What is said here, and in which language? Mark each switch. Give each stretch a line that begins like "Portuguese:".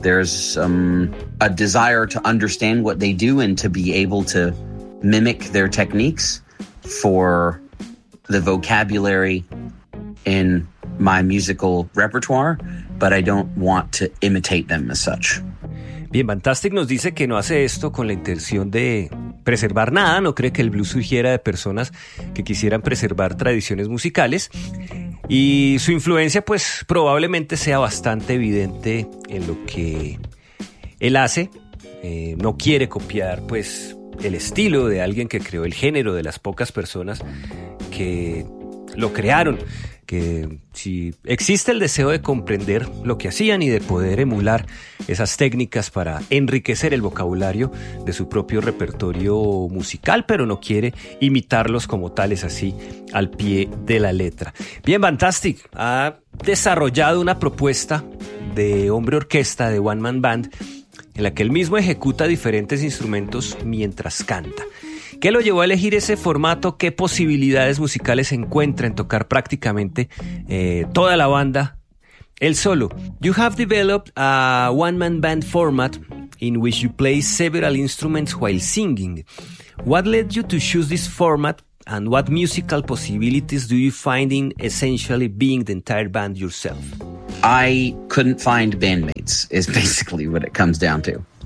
English: There's a desire to understand what they do and to be able to mimic their techniques for the vocabulary in my musical repertoire, but I don't want to imitate them as such.
Spanish: Bien, Fantastic nos dice que no hace esto con la intención de preservar nada, no cree que el blues surgiera de personas que quisieran preservar tradiciones musicales. Y su influencia, pues, probablemente sea bastante evidente en lo que él hace. No quiere copiar, pues, el estilo de alguien que creó el género, de las pocas personas que lo crearon. Que si existe el deseo de comprender lo que hacían y de poder emular esas técnicas para enriquecer el vocabulario de su propio repertorio musical, pero no quiere imitarlos como tales, así al pie de la letra. Bien, Fantastic ha desarrollado una propuesta de hombre orquesta, de One Man Band, en la que él mismo ejecuta diferentes instrumentos mientras canta. ¿Qué lo llevó a elegir ese formato? ¿Qué posibilidades musicales encuentra en tocar prácticamente toda la banda el solo?
English: You have developed a one-man band format in which you play several instruments while singing. What led you to choose this format, and what musical possibilities do you find in essentially being the entire band yourself? I couldn't find bandmates, is basically what it comes down to.